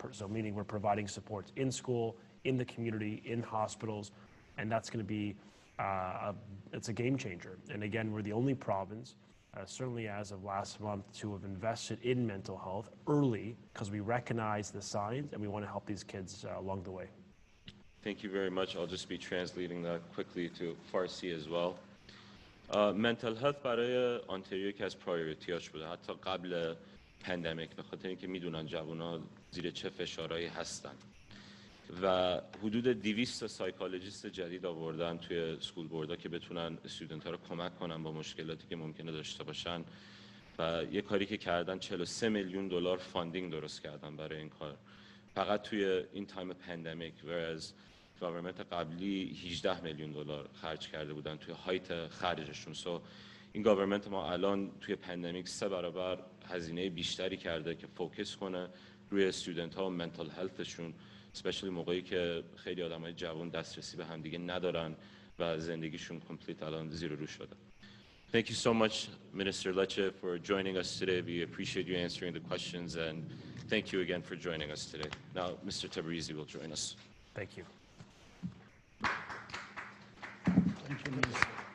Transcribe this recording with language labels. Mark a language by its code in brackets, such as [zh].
[en] So meaning we're providing supports in school, in the community, in hospitals, and that's going to be, it's a game changer. And again, we're the only province, certainly as of last month, to have invested in mental health early because we recognize the signs and we want to help these kids along the way. Thank you very much. I'll just be translating that quickly to Farsi as well. Mental health [fa] برای آنتریو یکی از پرایورتیاش بوده حتی قبل پندمیک به خاطر اینکه میدونن جوونا زیر چه فشارهایی هستن و حدود 200 سایکولوژیست جدید آوردن توی سکول بوردا که بتونن استودنت ها رو کمک کنن با مشکلاتی که ممکنه داشته باشن و یه کاری که کردن 43 میلیون دلار فاندینگ درست کردن برای این کار فقط توی این تایم پندمیک [en] whereas [fa] گاورمنت قبلی 18 میلیون دلار خرج کرده بودن توی هایت خرجشون. سو این گاورمنت ما الان توی پندمیک 3 برابر هزینه بیشتری کرده که فوکس کنه روی استودنت ها و منتال هلتشون، اسپشیلی موقعی که خیلی آدمای جوان دسترسی به همدیگه ندارن و زندگیشون کامپلیت الان زیر رو شده. [en] Thank you so much, Minister Lecce, for joining us today. We appreciate you answering the questions, and thank you again for joining us today. Now, Mr. Tabrizi will join us. Thank you. Thank you, Minister.